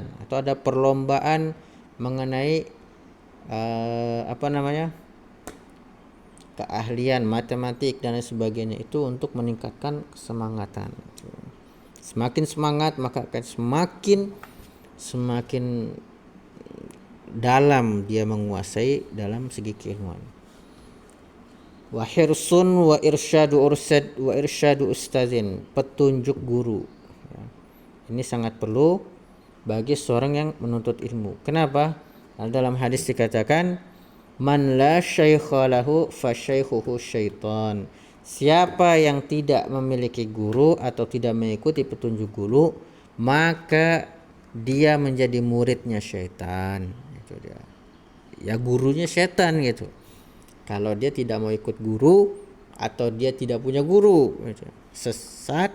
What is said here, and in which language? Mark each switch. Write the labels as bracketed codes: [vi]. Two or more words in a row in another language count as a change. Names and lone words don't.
[id] Atau ada perlombaan mengenai keahlian matematik dan sebagainya, itu untuk meningkatkan kesemangatan. Semakin semangat maka akan semakin dalam dia menguasai dalam segi keilmuan. [ar] وحرص وإرشاد أستاذ, [id] petunjuk guru. Ini sangat perlu bagi seorang yang menuntut ilmu. Kenapa? Karena dalam hadis dikatakan, [ar] من لا شيخ له فشيخه الشيطان. [id] Siapa yang tidak memiliki guru atau tidak mengikuti petunjuk guru, maka dia menjadi muridnya syaitan. Itu dia. Ya, gurunya syaitan gitu. Kalau dia tidak mau ikut guru atau dia tidak punya guru, gitu, sesat.